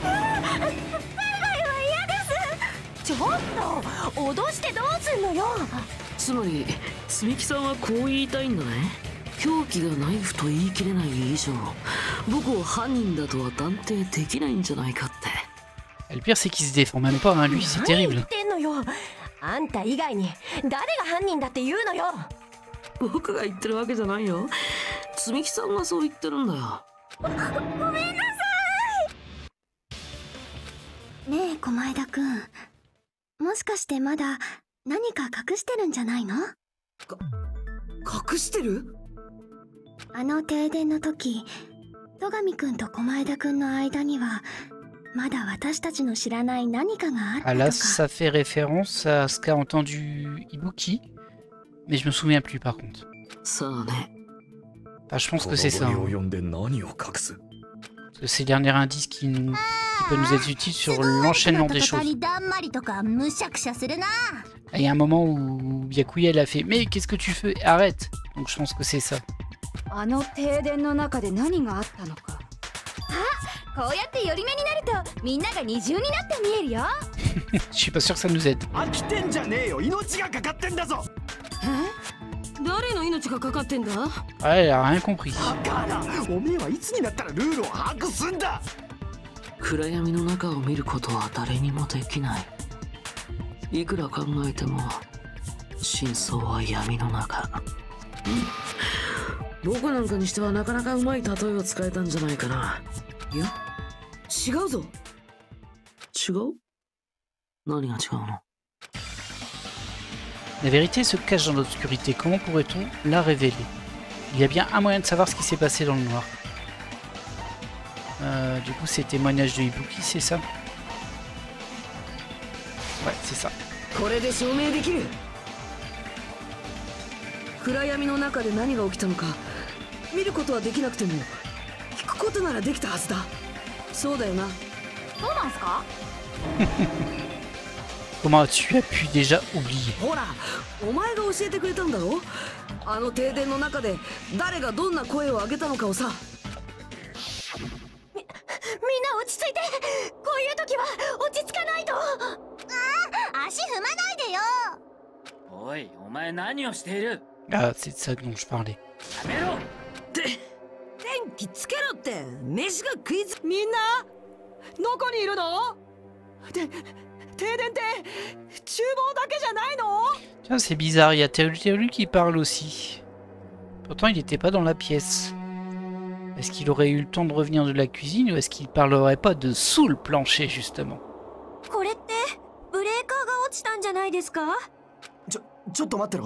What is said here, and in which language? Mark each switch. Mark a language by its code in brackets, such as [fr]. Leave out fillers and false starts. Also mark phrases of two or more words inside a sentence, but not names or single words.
[ja] ちょっと脅してどうすんのよ。つまり積み木さんはこう言いたいんだね。凶器がナイフと言い切れない以上、僕を犯人だとは断定できないんじゃないかって。 [fr] Le pire c'est qu'il se défend même pas, hein, lui, c'est terrible. [ja] 何言ってんのよ。あんた以外に誰が犯人だって言うのよ。僕が言ってるわけじゃないよ。積み木さんがそう言ってるんだよ。ごめんなさい。ねえ駒枝くん、もしかしてまだ何か隠してるんじゃないの？隠してる？あの停電の時、戸上くんと駒枝くんの間にはまだ私たちの知らない何かがあったとか。 [fr] Ah là, ça fait référence à ce qu'a entendu Ibuki, mais je me souviens plus par contre. Çaね。 Enfin, je pense que c'est ça. Hein. Parce que c'est le dernier indice qui peut nous être utile sur l'enchaînement des choses. Il y a un moment où Byakuya elle a fait « Mais qu'est-ce que tu fais? Arrête !» Donc je pense que c'est ça. Je suis pas sûr que ça nous aide. [ja] 誰の命がかかってんだ？ [fr] Ouais, elle a rien compris. [ja] おめえはいつになったらルールを把握すんだ。暗闇の中を見ることは誰にもできない。いくら考えても真相は闇の中。僕なんかにしてはなかなかうまい例えを使えたんじゃないかな。いや、違うぞ。違う？何が違うの？ [fr] La vérité se cache dans l'obscurité. Comment pourrait-on la révéler? Il y a bien un moyen de savoir ce qui s'est passé dans le noir. Du coup, c'est témoignage de Ibuki, c'est ça? Ouais, c'est ça. [ja] これで証明できる。暗闇の中で何が起きたのか見ることはできなくても聞くことならできたはずだ。そうだよな。そうなんすか？ [fr] Comment tu as pu déjà oublier? [ja] ほら、お前が教えてくれたんだろ。あの停電の中で誰がどんな声を上げたのかをさ。みんな落ち着いて。こういう時は落ち着かないと。足踏まないでよ。おい、お前何をしている？ [fr] Ah, c'est de ça dont je parlais. [ja] やめろ。電気つけろって。飯が食いつ。みんなどこにいるの？停電って厨房だけじゃないの？ [fr] Tiens, c'est bizarre, il y a Teru qui parle aussi. Pourtant, il n'était pas dans la pièce. Est-ce qu'il aurait eu le temps de revenir de la cuisine ou est-ce qu'il parlerait pas de sous le plancher, justement? [ja] これってブレーカーが落ちたんじゃないですか？ちょっと待ってろ。